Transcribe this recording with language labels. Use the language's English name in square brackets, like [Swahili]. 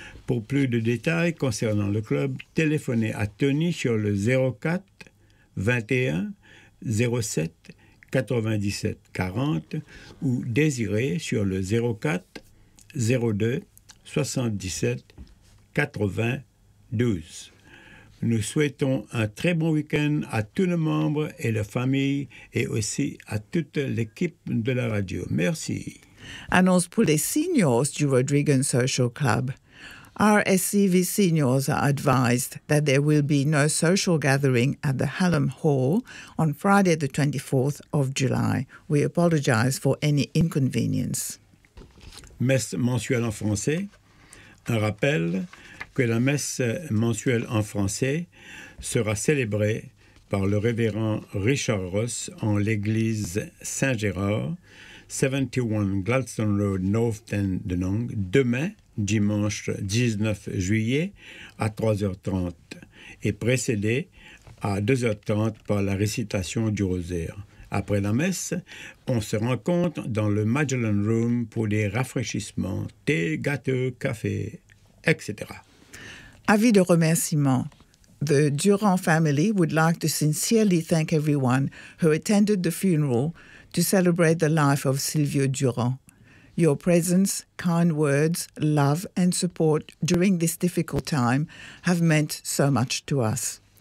[French] Pour plus de détails concernant le club, téléphonez à Tony sur le 04 21 07 97 40 ou Désiré sur le 04 02 77 80 12. Nous souhaitons un très bon week-end à tous nos membres et la famille et aussi à toute l'équipe de la radio. Merci. Annonce pour les seniors du Rodriguez Social Club. [English] RSCV seniors are advised that there will be no social gathering at the Hallam Hall on Friday the 24th of July. We apologize for any inconvenience. [French] Messe mensuelle en français. Un rappel que la messe mensuelle en français sera célébrée par le révérend Richard Ross en l'église Saint-Gérard, 71 Gladstone Road, North Dandenong, demain, dimanche 19 juillet, à 3h30, et précédée à 2h30 par la récitation du rosaire. Après la messe, on se rencontre dans le Magellan Room pour des rafraîchissements, thé, gâteaux, café, etc. Avis de remerciement. [English] The Durand family would like to sincerely thank everyone who attended the funeral to celebrate the life of Silvio Durand. Your presence, kind words, love and support during this difficult time have meant so much to us.